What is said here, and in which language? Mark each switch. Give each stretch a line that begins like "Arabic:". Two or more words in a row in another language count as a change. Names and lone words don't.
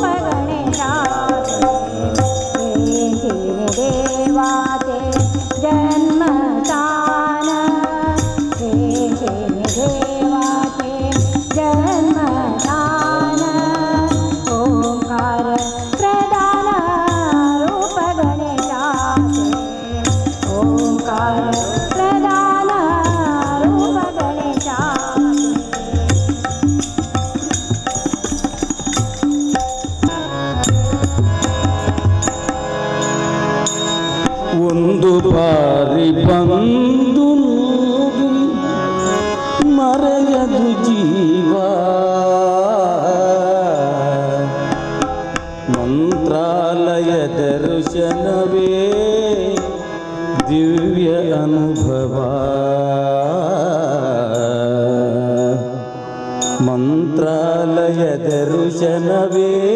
Marathi: गणेशाचे तीन देवाचे जन्मस्थान तीन देवाचे जन्मस्थान ओंकार प्रधान रूप गणेशाचे ओंकार प्रधान रूप गणेशाचे
Kannada: ಒಂದು ಬಾರಿ ಬಂದು ಹೋಗಿ ಮರೆಯದು ಜೀವ ಮಂತ್ರಾಲಯ ದರ್ಶನವೇ ದಿವ್ಯ ಅನುಭವ ಮಂತ್ರಾಲಯ ದರ್ಶನವೇ